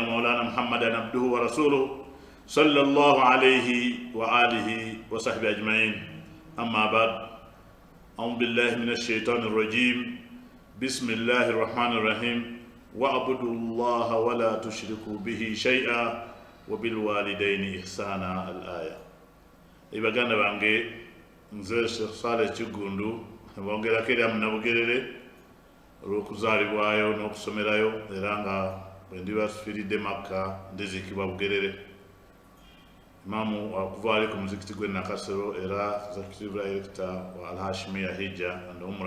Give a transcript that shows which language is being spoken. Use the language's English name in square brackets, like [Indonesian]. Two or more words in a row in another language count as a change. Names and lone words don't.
[Arabic] مولانا محمدا عبده ورسوله صلى الله عليه وآله وصحبه أجمعين أما بعد أعوذ بالله من الشيطان الرجيم بسم الله الرحمن الرحيم واعبدوا الله ولا تشركوا به شيئا وبالوالدين إحسانا الآية [Ganda] ibaganda bange nze Sheikh Saleh Kigundu bongera kera munabugerere olw'okuzaalibwayo n'okusomerayo era nga bwe ndibafiiridde Makka ndizikibwa Bugerere imamu wakuvaali ku muzikiti gwe Nakasero era [English] executive director [Ganda] wa Al-Hashimiya Hijja and Umrah.